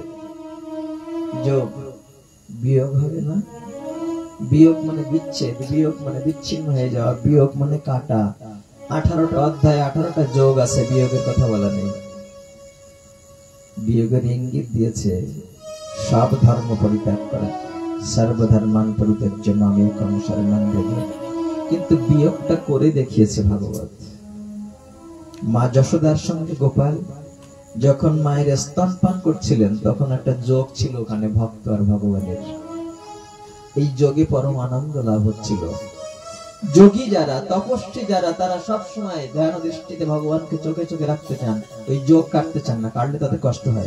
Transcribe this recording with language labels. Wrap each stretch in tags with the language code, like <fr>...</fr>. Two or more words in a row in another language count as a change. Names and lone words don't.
<bn>যোগ, বিয়োগ হবে না? বিয়োগ মানে বিচ্ছেদ, বিয়োগ মানে বিচ্ছিন্ন হয়ে যাওয়া, বিয়োগ মানে কাটা। 18টা অধ্যায় 18টা যোগ আছে, বিয়োগের কথা বলা নেই। বিয়োগের ইঙ্গিত দিয়েছে সব ধর্ম পরিত্যাগ করা,</bn> <sa>সর্বধর্মান পরিত্যাজ্য মামেকং শরণং ব্রজ।</sa> <bn>কিন্তু বিয়োগটা করে দেখিয়েছে ভাগবত। মা যশোদার সঙ্গে গোপাল যখন মায়ের স্তনপান করছিলেন তখন একটা যোগ ছিল ওখানে ভক্ত আর ভগবানের। এই যোগে পরম আনন্দ লাভ হচ্ছিল। যোগী যারা, তপস্বী যারা, তারা সব সময় ধ্যান দৃষ্টিতে ভগবানকে চোখে চোখে রাখতে চান, ওই যোগ কাটতে চান না, কাটলে তাদের কষ্ট হয়।</bn>